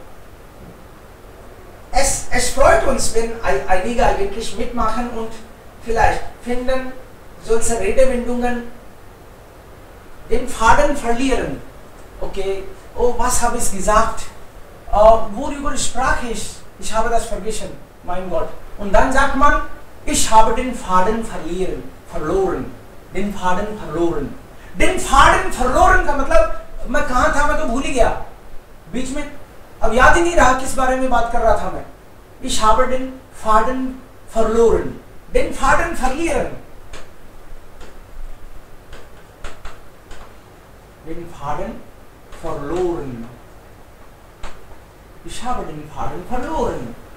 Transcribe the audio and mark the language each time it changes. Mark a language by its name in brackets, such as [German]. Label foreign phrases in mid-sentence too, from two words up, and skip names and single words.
[German] Es freut uns, wenn einige eigentlich mitmachen und vielleicht finden solche Redewendungen den Faden verlieren. Okay, oh, was habe ich gesagt? Worüber sprach ich? Ich habe das vergessen, mein Gott. Und dann sagt man, ich habe den Faden verloren. Den Faden verloren. Den Faden verloren [Hindi] का मतलब मैं कहाँ था, मैं तो भूल ही गया बीच में, अब याद ही नहीं रहा किस बारे में बात कर रहा था मैं. [German] Ich habe den Faden verloren. Den Faden verlieren. Den Faden verloren. Ich habe den Faden verloren.